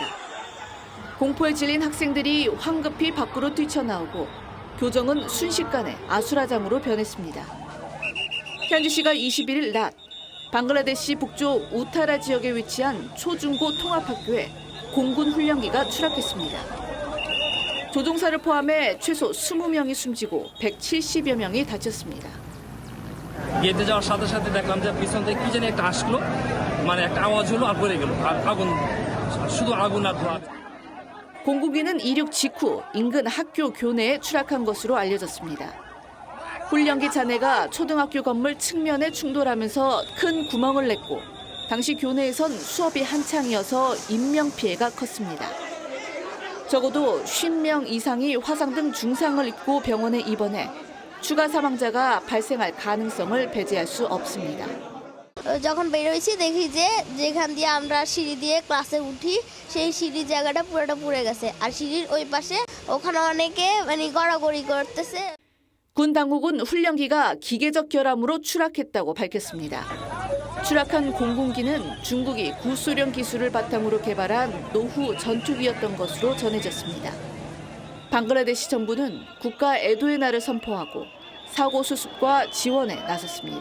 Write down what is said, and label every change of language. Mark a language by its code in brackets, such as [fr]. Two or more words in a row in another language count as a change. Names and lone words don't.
[ko] 공포에 질린 학생들이 황급히 밖으로 뛰쳐나오고 교정은 순식간에 아수라장으로 변했습니다. 현지 시각 21일 낮 방글라데시 북쪽 우타라 지역에 위치한 초중고 통합학교에 공군 훈련기가 추락했습니다. 조종사를 포함해 최소 20명이 숨지고 170여 명이 다쳤습니다. [bn] গেটে যাওয়ার সাথে সাথে দেখলাম যে পিছন থেকে কি জানি একটা আসলো মানে একটা আওয়াজ হলো আর পড়ে গেল আগুন শুধু আগুন আর ধোঁয়া [ko] 공군기는 이륙 직후 인근 학교 교내에 추락한 것으로 알려졌습니다. 훈련기 잔해가 초등학교 건물 측면에 충돌하면서 큰 구멍을 냈고 당시 교내에선 수업이 한창이어서 인명피해가 컸습니다. 적어도 50명 이상이 화상 등 중상을 입고 병원에 입원해 추가 사망자가 발생할 가능성을 배제할 수 없습니다. [bn] যখন বের হইছি দেখি যে যেখান দিয়ে আমরা সিঁড়ি দিয়ে ক্লাসে উঠি সেই সিঁড়ির জায়গাটা পুরোটা পুড়ে গেছে আর সিঁড়ির ওই পাশে ওখানে অনেকে মানে গড়াগড়ি করতেছে. [ko] 군 당국은 훈련기가 기계적 결함으로 추락했다고 밝혔습니다. 추락한 공군기는 중국이 구소련 기술을 바탕으로 개발한 노후 전투기였던 것으로 전해졌습니다. 방글라데시 정부는 국가 애도의 날을 선포하고 사고 수습과 지원에 나섰습니다.